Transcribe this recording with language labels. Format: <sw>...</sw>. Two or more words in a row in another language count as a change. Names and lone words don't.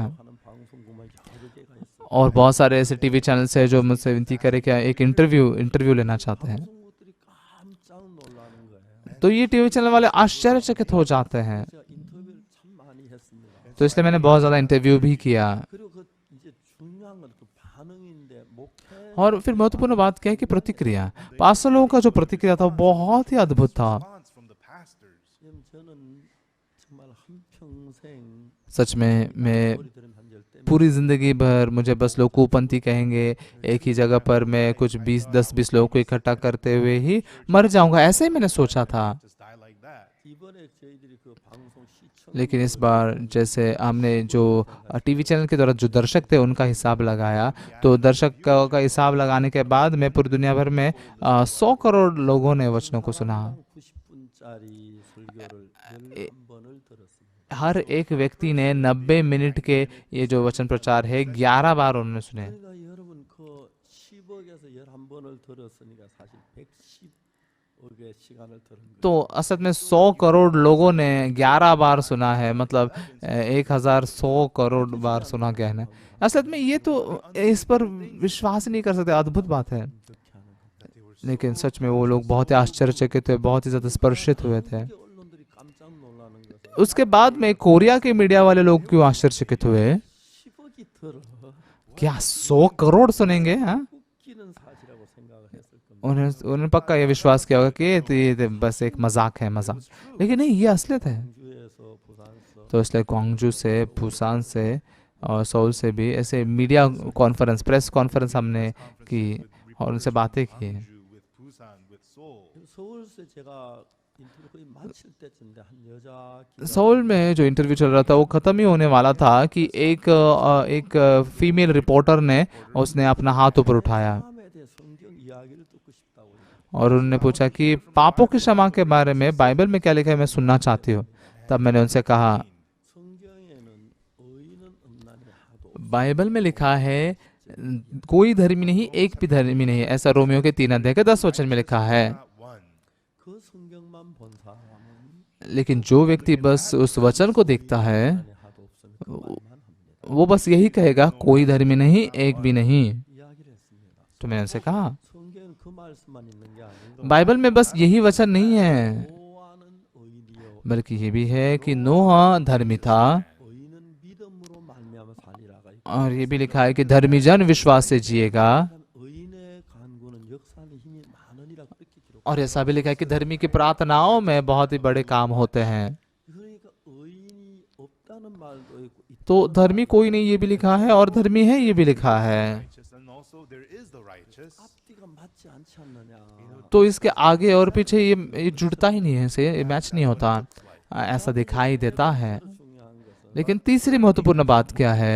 <ko>하는 방송국만 여러 개가 있어요.</ko> <hi>और बहुत सारे ऐसे</hi> <en>TV channels</en> <hi>हैं जो मुझसे विनती करे कि एक इंटरव्यू लेना चाहते हैं।</hi> <ko>방송국들이 깜짝 놀라는 거예요.</ko> <hi>तो ये</hi> <en>TV channel</en> <hi>वाले आश्चर्यचकित हो जाते हैं।</hi> <ko>제가 인터뷰를 참 많이 했습니다.</ko> <hi>तो इसलिए मैंने बहुत ज़्यादा इंटरव्यू भी किया।</hi> <ko>그리고 그 이제 중요한 건 그 반응인데 목회</ko> <hi>और फिर महत्वपूर्ण बात क्या है कि प्रतिक्रिया, पास्टर लोगों का जो प्रतिक्रिया था वो बहुत ही अद्भुत था।</hi> <en>Response from the pastors.</en> <ko>지금 저는 정말 한 평생</ko> <hi>सच में मैं</hi> <ko>소리 들은 한 열대</ko> <hi>पूरी ज़िंदगी भर मुझे बस लोग कूपंथी कहेंगे, एक ही जगह पर मैं कुछ 10-20 लोगों को इकट्ठा करते हुए ही मर जाऊंगा, ऐसे ही मैंने सोचा था।</hi> <en>Just die like that.</en> <ko>이번에 저희들이 그 방송 시청</ko> <hi>लेकिन इस बार जैसे हमने जो</hi> <en>TV channel</en> <hi>के द्वारा जो दर्शक थे उनका हिसाब लगाया, तो दर्शक का हिसाब लगाने के बाद में पूरी दुनिया भर में 100 करोड़ लोगों ने वचनों को सुना।</hi> <ko>90분짜리 설교를 11번을 들었습니다.</ko> <hi>हर एक व्यक्ति ने 90 मिनट के ये जो वचन प्रचार है 11 बार उन्होंने सुने।</hi> <ko>그러니까 여러분 그 10억에서 11번을 들었으니까 사실 110억의 시간을 들은 거예요.</ko> <hi>तो असल में 100 करोड़ लोगों ने 11 बार सुना है, मतलब 1100 करोड़ बार सुना गया है। असल में ये तो इस पर विश्वास ही नहीं कर सकते, अद्भुत बात है। लेकिन सच में वो लोग बहुत ही आश्चर्यचकित हुए, बहुत ही ज्यादा स्पर्शित हुए थे।</hi> <ko>세계 언론들이 깜짝 놀라는 것은</ko> <hi>उसके बाद में कोरिया के मीडिया वाले लोग क्यों आश्चर्यचकित हुए?</hi> <ko>10억이 들어</ko> <hi>क्या 100 करोड़ सुनेंगे? हाँ,</hi> <ko>웃기는 सा지라고 생각을 했을 겁니다.</ko> <hi>उन्होंने पक्का ये विश्वास किया होगा कि ये बस एक मजाक है, मजाक। लेकिन नहीं, ये असलियत है।</hi> <ko>광주에서 부산에서</ko> <hi>तो इसलिए ग्वांगजू से, बुसान से और सोल से भी ऐसे</hi> <en>media conference, press conference</en> <hi>हमने की और उनसे बातें की।</hi> <en>With Busan, with Seoul.</en> <ko>서울에서 제가 인터뷰 거의 마칠 때쯤인데 한 여자 기자</ko> <hi>सोल में जो इंटरव्यू चल रहा था वो ख़त्म ही होने वाला था कि एक</hi> <en>female reporter</en> <hi>ने उसने अपना हाथ ऊपर उठाया</hi> <ko>사람에 대해 성경 이야기를 듣고 싶다고</ko> <hi>और उन्होंने पूछा कि पापों की क्षमा के बारे में बाइबल में क्या लिखा है, मैं सुनना चाहती हूँ। तब मैंने उनसे कहा,</hi> <ko>성경에는 의인은 없나니 하도</ko> <hi>बाइबल में लिखा है कोई धर्मी नहीं, एक भी धर्मी नहीं, ऐसा रोमियो के 3 अध्याय के 10 वचन में लिखा है।</hi> <en>Not one.</en> <ko>그 성경만 본 사람은</ko> <hi>लेकिन जो व्यक्ति बस उस वचन को देखता है</hi> <ko>안에 하도 없으면 그 말만 합니다.</ko> <hi>वो बस यही कहेगा कोई धर्मी नहीं, एक भी नहीं।</hi> <ko>이야기를 했습니다.</ko> <hi>तो मैंने उनसे कहा,</hi> <ko>성경은 그 말씀만 있는 게 아니고</ko> <hi>बाइबल में बस यही वचन नहीं है,</hi> <ko>노아는 의인이요</ko> <hi>बल्कि ये भी है कि नोहा धर्मी था</hi> <ko>의인은 믿음으로 말미암아 살리라가 있고</ko> <hi>और ये भी लिखा है कि धर्मी जन विश्वास से जिएगा।</hi> <ko>의인의 간구는 역사하는 힘이 많으니라 그렇게 기록.</ko> <hi>और ऐसा भी लिखा है कि धर्मी की प्रार्थनाओं में बहुत ही बड़े काम होते हैं।</hi> <ko>그러니까 의인이 없다는 말도 있고</ko> <hi>तो धर्मी कोई नहीं, ये भी लिखा है, और धर्मी है, ये भी लिखा है।</hi> <en>Righteous, and also there is the righteous.</en> <ko>앞뒤가 맞지 않지 않느냐.</ko> <hi>तो इसके आगे और पीछे ये जुड़ता ही नहीं है, से ये मैच नहीं होता, ऐसा दिखाई देता है।</hi> <ko>중요한 것은</ko> <hi>लेकिन तीसरी महत्वपूर्ण बात क्या है?</hi>